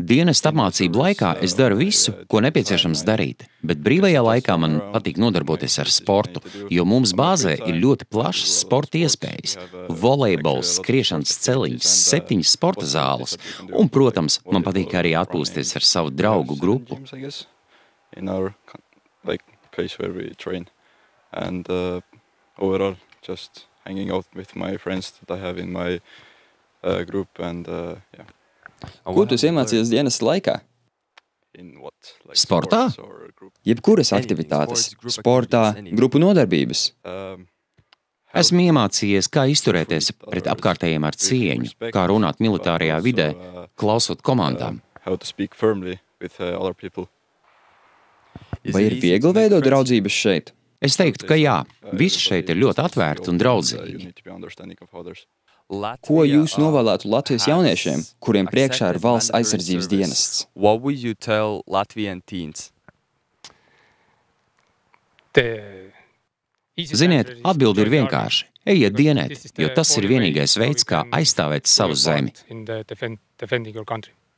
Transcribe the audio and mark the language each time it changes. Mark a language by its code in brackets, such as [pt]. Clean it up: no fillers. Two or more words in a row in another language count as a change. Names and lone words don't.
[lv] Dienesta apmācību laikā es daru visu, ko nepieciešams darīt, bet brīvajā laikā man patīk nodarboties ar sportu, jo mums bāzē ir ļoti plašas sporta iespējas - volejbols, skriešanas celiņas, 7 sporta zāles, un, protams, man patīk arī atpūsties ar savu draugu grupu. [en] In our place where we train, and overall just hanging out with my friends that I have in my group, and yeah. [lv] Ko tu iemācījies dienesta laikā? Sportā? Jebkuras aktivitātes, sportā, grupu nodarbības. Esmu iemācījies, kā izturēties pret apkārtējiem ar cieņu, kā runāt militārajā vidē, klausot komandām. [en] How to speak firmly with other people. [lv] Vai ir viegli veidot draudzības šeit? Es teiktu, ka jā, viss šeit ir ļoti atvērti un draudzīgi. Ko jūs novēlētu Latvijas jauniešiem, kuriem priekšā ir valsts aizsardzības dienests? [en] What would you tell Latvian teens? [lv] Ziniet, atbildi ir vienkārši. Ejiet dienēt, jo tas ir vienīgais veids, kā aizstāvēt savu zemi.